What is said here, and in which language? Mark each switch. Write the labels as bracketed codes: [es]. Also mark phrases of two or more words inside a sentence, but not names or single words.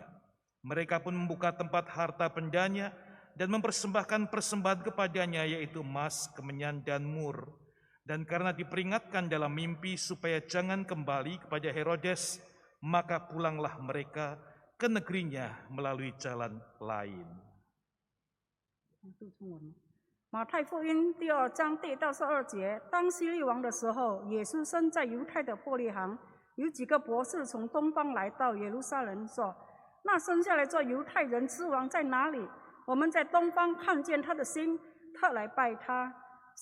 [id] Mereka pun membuka tempat harta bendanya dan mempersembahkan persembahan kepadanya, yaitu emas, kemenyan, dan mur. Dan karena diperingatkan dalam mimpi supaya jangan kembali kepada Herodes, maka pulanglah mereka ke negerinya melalui jalan lain. [zh] 马太福音第2章第1到12节，当希律王的时候，耶稣生在犹太的伯利恒。有几个博士从东方来到耶路撒冷，说：“那生下来做犹太人之王在哪里？我们在东方看见他的星，特来拜他。”